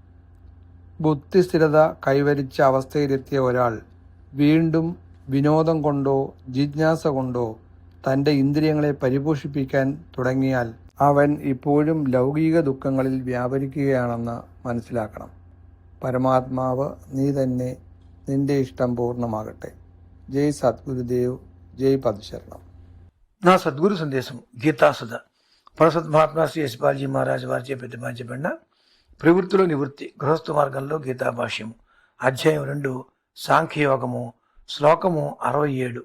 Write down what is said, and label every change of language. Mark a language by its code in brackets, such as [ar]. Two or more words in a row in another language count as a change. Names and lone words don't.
[ml] ബുദ്ധിസ്ഥിരത കൈവരിച്ച അവസ്ഥയിലെത്തിയ ഒരാൾ വീണ്ടും വിനോദം കൊണ്ടോ ജിജ്ഞാസ കൊണ്ടോ തൻ്റെ ഇന്ദ്രിയങ്ങളെ പരിപോഷിപ്പിക്കാൻ തുടങ്ങിയാൽ അവൻ ഇപ്പോഴും ലൗകിക ദുഃഖങ്ങളിൽ വ്യാപരിക്കുകയാണെന്ന് മനസ്സിലാക്കണം. പരമാത്മാവ് നീ തന്നെ, നിന്റെ ഇഷ്ടം പൂർണ്ണമാകട്ടെ. [te] జై సద్గురుదేవ్, జై పదశరణం. నా సద్గురు సందేశం గీతాసుధ పరసత్ మహాత్మా శ్రీ యశ్పాల్జీ మహారాజ్ వారిచే ప్రతిపాదించబడిన ప్రవృత్తిలో నివృత్తి గృహస్థ మార్గంలో గీతా భాష్యము అధ్యాయం 2 సాంఖ్యయోగము శ్లోకము 67.